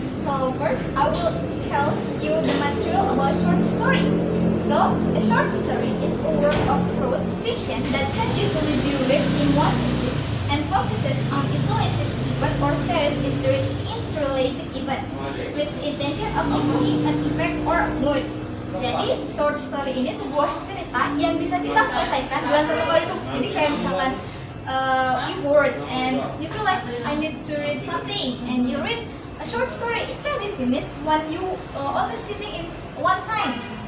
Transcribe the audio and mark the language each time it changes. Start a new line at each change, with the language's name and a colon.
English: So first, I will tell you the material about short story. So, a short story is a work of prose fiction that can usually be read in one sitting and focuses on isolated event or series in considered interrelated events with intention of evoking an effect or mood.
Indonesian: Jadi short story ini sebuah cerita yang bisa kita selesaikan dalam satu kali hidup. Jadi kayak misalkan
English: you bored and you feel like I need to read something and you read a short story. It can be finished when you only sitting in one time.